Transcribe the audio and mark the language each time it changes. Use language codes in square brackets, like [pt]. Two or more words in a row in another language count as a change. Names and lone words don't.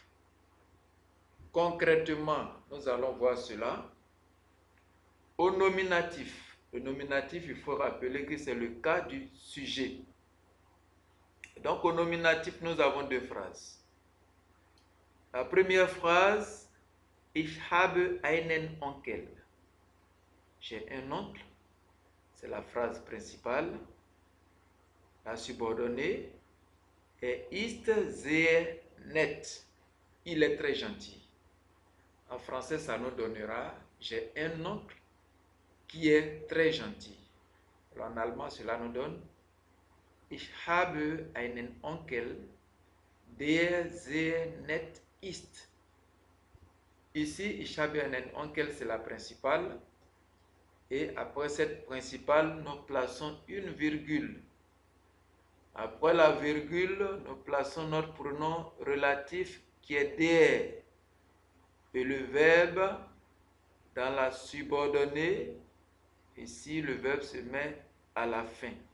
[fr] Concrètement, nous allons voir cela. Au nominatif, le nominatif, il faut rappeler que c'est le cas du sujet. Donc au nominatif, nous avons deux phrases. La première phrase, [de] ich habe einen Onkel. [fr] J'ai un oncle, c'est la phrase principale. La subordonnée est [de] ist sehr nett. [fr] Il est très gentil. En français, ça nous donnera j'ai un oncle qui est très gentil. Alors, en allemand, cela nous donne [de] ich habe einen Onkel, der sehr nett ist. Ici, ich habe einen Onkel, [fr] c'est la principale. Et après cette principale, nous plaçons une virgule. Après la virgule, nous plaçons notre pronom relatif qui est der. Et le verbe dans la subordonnée, ici, le verbe se met à la fin.